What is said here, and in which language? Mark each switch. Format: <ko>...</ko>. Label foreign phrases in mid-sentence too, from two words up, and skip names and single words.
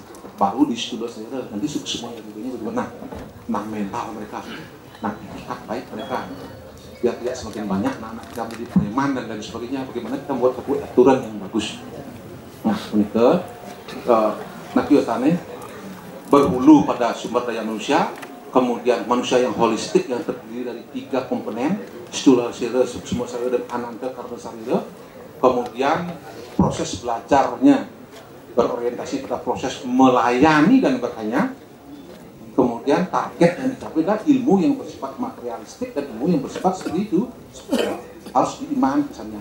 <id>Baru di studi saya nanti semua yang begini bagaimana, nah mental mereka, nah etikat baik mereka, biar tidak semakin banyak anak-anak kita menjadi preman dan lain sebagainya. Bagaimana kita buat aturan yang bagus. Nah menikah, nakiotane berhulu pada sumber daya manusia. Kemudian manusia yang holistik yang terdiri dari 3 komponen,</id> <sa>stula sarira, suksma sarira, dan ananta karna sarira.</sa> <id>Kemudian proses belajarnya berorientasi pada proses melayani dan bertanya. Kemudian target yang dicapai adalah ilmu yang bersifat materialistik dan ilmu yang bersifat seperti itu harus diimani kesannya.</id>